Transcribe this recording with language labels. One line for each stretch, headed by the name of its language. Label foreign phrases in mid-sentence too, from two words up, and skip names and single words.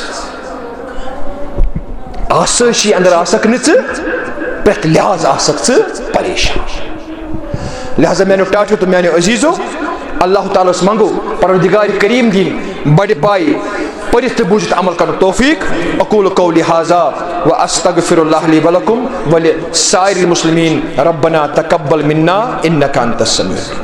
Kashmiri: ژٕ آسٲیشی انٛدر آسکھ نہٕ ژٕ پرٛٮ۪تھ لحاظ آسکھ ژٕ پریشان لہذا میانیو ٹاٹھیو تہٕ میانیو عزیٖزو اللہ تعالیٰ ہس منگو پروردگارِ کریم دِنۍ بڑِ پایہِ پٔرِتھ تہٕ بوٗزِتھ عمل کرنُک توفیٖق
Arabic: اقوٗلُ قولی ہذا واستغفر اللہ لی ولکم ولسائر المسلمین ربنا تقبل منا انک انت السمیع